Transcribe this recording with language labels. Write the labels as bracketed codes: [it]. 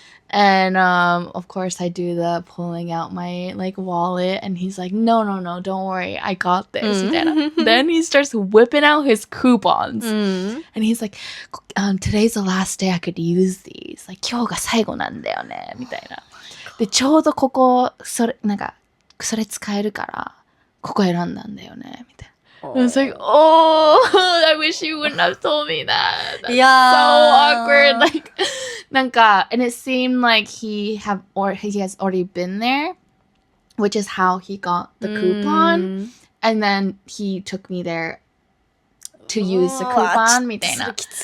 [en] And of course I do the pulling out my like wallet, and he's like, no, don't worry, I got this. Then he starts whipping out his coupons, and he's like, today's the last day I could use these, like [ja] 今日が最後なんだよねみたいな。でちょうどここそれ使えるからここ選んだんだよねみたいな。 [en] I was like, oh, I wish you wouldn't have told me that. That's so awkward. Like, なんか, and it seemed like he has already been there, which is how he got the coupon. And then he took me there to use the coupon みたいな。